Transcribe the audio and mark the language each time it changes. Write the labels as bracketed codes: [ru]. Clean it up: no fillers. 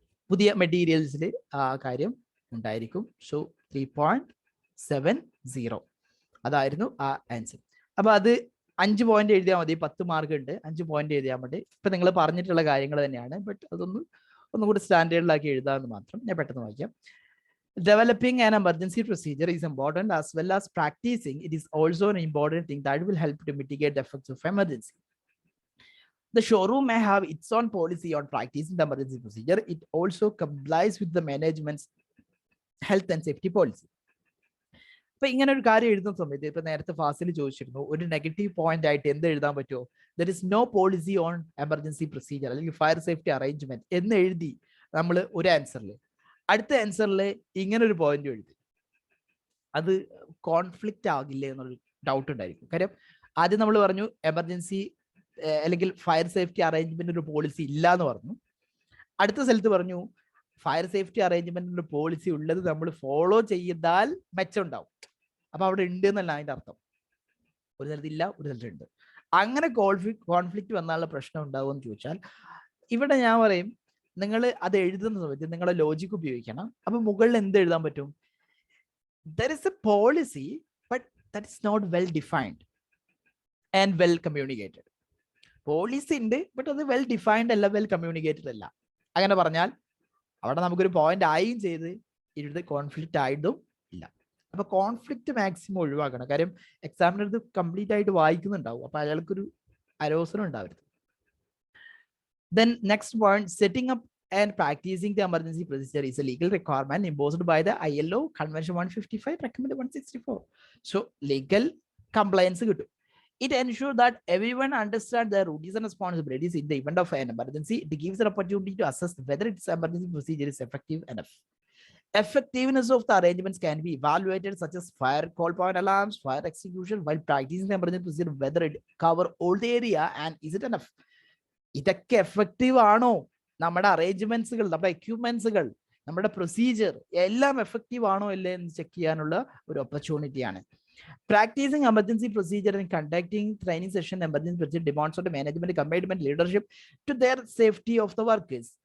[ml] പുതിയ മെറ്റീരിയൽസിൽ ആ കാര്യം ഉണ്ടായിരിക്കും. സോ 3.70 അതായിരുന്നു ആ ആൻസർ. അപ്പൊ അത് 5 പോയിന്റ് എഴുതിയാൽ മതി. 10 മാർക്ക് ഉണ്ട്, 5 പോയിന്റ് എഴുതിയാൽ മതി. ഇപ്പൊ നിങ്ങൾ പറഞ്ഞിട്ടുള്ള കാര്യങ്ങൾ തന്നെയാണ്, ബട്ട് ഒന്നുകൂടി സ്റ്റാൻഡേർഡിലാക്കി എഴുതാമെന്ന് മാത്രം. ഞാൻ പെട്ടെന്ന് വായിക്കാം. [en] Developing an emergency procedure is important as well as practicing. It is also an important thing that will help to mitigate the effects of emergency. The showroom may have its own policy on practicing the emergency procedure. It also complies with the management's health and safety policy. [ml] അപ്പൊ ഇങ്ങനെ ഒരു കാര്യം എഴുതുന്ന സമയത്ത് ഇപ്പൊ നേരത്തെ ഫാസിൽ ചോദിച്ചിരുന്നു ഒരു നെഗറ്റീവ് പോയിന്റ് ആയിട്ട് എന്ത് എഴുതാൻ പറ്റുമോ? [en] there is no policy on emergency procedure [ml] അല്ലെങ്കിൽ ഫയർ സേഫ്റ്റി അറേഞ്ച്മെന്റ് എന്ന് എഴുതി നമ്മൾ ഒരു ആൻസറിൽ, അടുത്ത ആൻസറിൽ ഇങ്ങനെ ഒരു പോയിന്റ് എഴുതി, അത് കോൺഫ്ലിക്റ്റ് ആകില്ലേ എന്നൊരു ഡൗട്ട് ഉണ്ടായിരിക്കും. കാര്യം ആദ്യം നമ്മൾ പറഞ്ഞു എമർജൻസി അല്ലെങ്കിൽ ഫയർ സേഫ്റ്റി അറേഞ്ച്മെന്റ് ഒരു പോളിസി ഇല്ല എന്ന് പറഞ്ഞു. അടുത്ത സ്ഥലത്ത് പറഞ്ഞു ഫയർ സേഫ്റ്റി അറേഞ്ച്മെന്റ് ഒരു പോളിസി ഉള്ളത് നമ്മൾ ഫോളോ ചെയ്താൽ മെച്ചം ഉണ്ടാവും. അപ്പൊ അവിടെ ഉണ്ട് എന്നല്ല അതിന്റെ അർത്ഥം. ഒരു സ്ഥലത്ത് ഇല്ല, ഒരു സ്ഥലത്ത് ഉണ്ട്. അങ്ങനെ കോൺഫ്ലിക്റ്റ് വന്നാലുള്ള പ്രശ്നം ഉണ്ടാവുമെന്ന് ചോദിച്ചാൽ ഇവിടെ ഞാൻ പറയും നിങ്ങൾ അത് എഴുതുന്ന സമയത്ത് നിങ്ങളുടെ ലോജിക് ഉപയോഗിക്കണം. അപ്പൊ മുകളിൽ എന്ത് എഴുതാൻ പറ്റും? [en] there is a policy but that is not well defined and well communicated. [ml] Policy ഉണ്ട് ബട്ട് അത് വെൽ ഡിഫൈൻഡ് അല്ല, വെൽ കമ്മ്യൂണിക്കേറ്റഡ് അല്ല. അങ്ങനെ പറഞ്ഞാൽ അവിടെ നമുക്കൊരു പോയിന്റ് ആയും ചെയ്ത് ഇരുന്ന് കോൺഫ്ലിക്റ്റ് ആയിട്ടും ഇല്ല. അപ്പൊ കോൺഫ്ലിക്റ്റ് മാക്സിമം ഒഴിവാക്കണം. കാര്യം എക്സാമിനർ ഇത് കംപ്ലീറ്റ് ആയിട്ട് വായിക്കുന്നുണ്ടാവും, അപ്പൊ അയാൾക്കൊരു അരോസനം ഉണ്ടാവരുത്. [en] Then next point, setting up and practicing the emergency procedure is a legal requirement imposed by the ILO Convention 155, Recommendation 164. So legal compliance കിട്ടും. It ensures that everyone understands their duties and responsibilities in the event of an emergency. It gives an opportunity to assess whether its emergency procedure is effective enough. Effectiveness of the arrangements can be evaluated, such as fire call point alarms, fire execution, while practicing the emergency procedure, whether it cover all the area and is it enough. [ml] ഇതൊക്കെ effective ആണോ? നമ്മുടെ അറേഞ്ച്മെന്റ്സുകൾ, നമ്മുടെ എക്യുപ്മെന്റ്സുകൾ, നമ്മുടെ procedure എല്ലാം effective ആണോ അല്ലേ എന്ന് check ചെയ്യാനുള്ള ഒരു ഓപ്പർച്യൂണിറ്റിയാണ്. [en] Practicing emergency procedure and conducting training session emergency procedure demonstrate management commitment leadership to their safety of the workers.